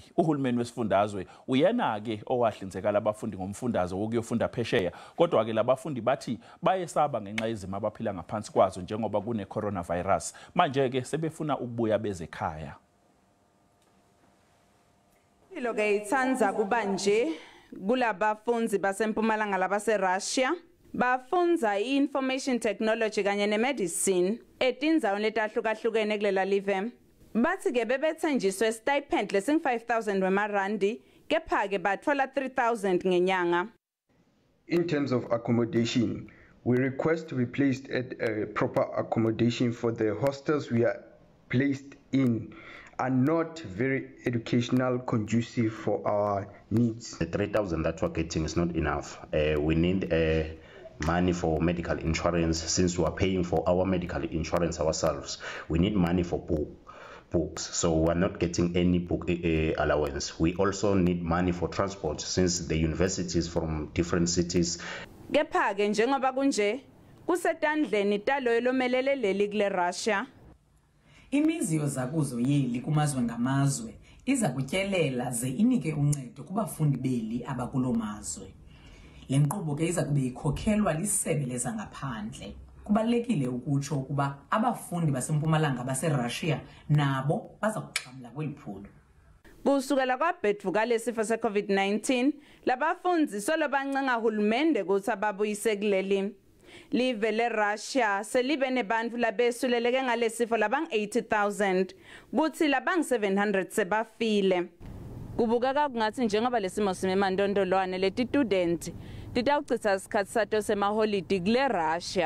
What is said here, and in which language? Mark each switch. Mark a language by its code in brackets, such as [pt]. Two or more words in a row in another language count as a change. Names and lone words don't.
[ss] Uhulumeni wesifundazwe uyena ke owahlinzeka labafundi ngomfundazo wokuyofunda phesheya, kodwa ke labafundi bathi bayesaba ngenxa yezimo abaphila ngaphansi kwazo njengoba kune coronavirus. Manje ke sebefuna ukubuya beze ekhaya. Lo ke ithanza kuba nje kulabafundi baseMpumalanga labaseRussia bafunza i- [en] information technology [ss] kanye ne-medicine etinzaweni letahlukahlukene kulela live. Bathi ke bebethenjiswe stipend lesingu 5,000 wemarandi kepha ke bathola 3,000 ngenyanga. [en] In terms of accommodation, we request to be placed at a proper accommodation for the hostels we are placed in are not very educational conducive for our needs. The 3,000 that we're getting is not enough. We need money for medical insurance. Since we are paying for our medical insurance ourselves, we need money for books, so we're not getting any book allowance. We also need money for transport since the universities from different cities. [ss] Kepha ke njengoba kunje kusetandleni talo elomelele leli kule Russia. [xh] Imizi yozakuzo yeli kumazwe ngamazwe iza kutyelela ze inike uncedo kubafundi beli abakulo mazwe. Le nkqubo ke iza kube ikhokhelwa lisebe lezangaphandle. Kubalekile ukutsho ukuba abafundi baseMpumalanga baseRussia nabo baza kuxhamla kweli phulo. [ss] Kusukela kwabhedvuka lesifo se-COVID-19, labafundi solo bancenga hulumende ukuthi ababuyise kuleli. Live leRussia selibe nebantfu labesuleleke ngalesifo labang-80,000 kuthi labang-700 sebafile. Kubukeka kungathi njengoba lesimo simemandondolwane leti-student titawuchitha isikhathi sato semaholidi kule Russia.